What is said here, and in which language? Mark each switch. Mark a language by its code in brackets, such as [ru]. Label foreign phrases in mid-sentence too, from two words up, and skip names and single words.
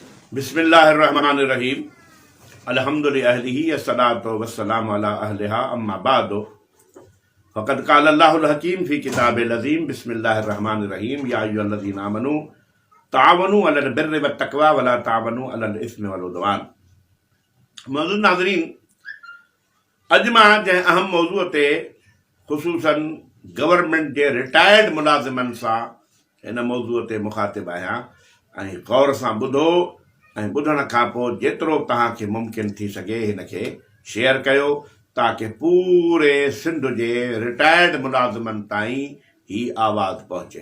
[ar] بسم الله الرحمن الرحيم الحمد لله الصلاة والسلام على أهلها أما بعد فقد قال الله الحكيم في كتابه العظيم بسم الله الرحمن الرحيم يا أيها الذين آمنوا تعاونوا على البر والتقوى ولا تعاونوا على الإثم والعدوان. [sd] मौजूद नाज़रीन, अॼु मां जंहिं अहम मौज़ूअ ते ख़ुसूसन गवर्नमेंट जे रिटायर्ड मुलाज़िमनि सां हिन मौज़ूअ ते मुख़ातिब आहियां ऐं गौर सां ॿुधो ऐं ॿुधण खां पोइ जेतिरो तव्हांखे मुमकिन थी सघे हिन खे शेयर कयो ताकि पूरे सिंध जे रिटायर्ड मुलाज़िमनि ताईं ही आवाज़ पहुचे।